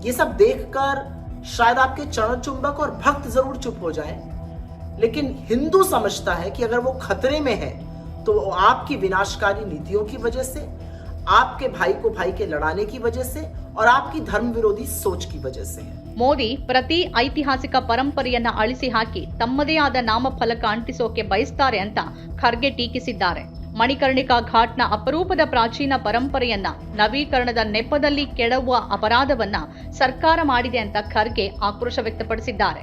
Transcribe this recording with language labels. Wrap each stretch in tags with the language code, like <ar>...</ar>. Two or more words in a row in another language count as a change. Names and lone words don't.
<hi>ये सब देखकर शायद आपके चरण चुंबक और भक्त जरूर चुप हो जाए, लेकिन हिंदू समझता है कि अगर वो खतरे में है तो वो आपकी विनाशकारी नीतियों की वजह से, आपके भाई को भाई के लड़ाने की वजह से और आपकी धर्म विरोधी सोच की वजह से है।</hi> <kn>ಮೋದಿ ಪ್ರತಿ ಐತಿಹಾಸಿಕ ಪರಂಪರೆಯನ್ನ ಅಳಿಸಿ ಹಾಕಿ ತಮ್ಮದೇ ಆದ ನಾಮಫಲಕ ಅಂಟಿಸೋಕೆ ಬಯಸ್ತಾರೆ ಅಂತ ಖರ್ಗೆ ಟೀಕಿಸಿದ್ದಾರೆ. ಮಣಿಕರ್ಣಿಕಾ ಘಾಟ್ನ ಅಪರೂಪದ ಪ್ರಾಚೀನ ಪರಂಪರೆಯನ್ನ ನವೀಕರಣದ ನೆಪದಲ್ಲಿ ಕೆಡವುವ ಅಪರಾಧವನ್ನ ಸರ್ಕಾರ ಮಾಡಿದೆ ಅಂತ ಖರ್ಗೆ ಆಕ್ರೋಶ ವ್ಯಕ್ತಪಡಿಸಿದ್ದಾರೆ.</kn>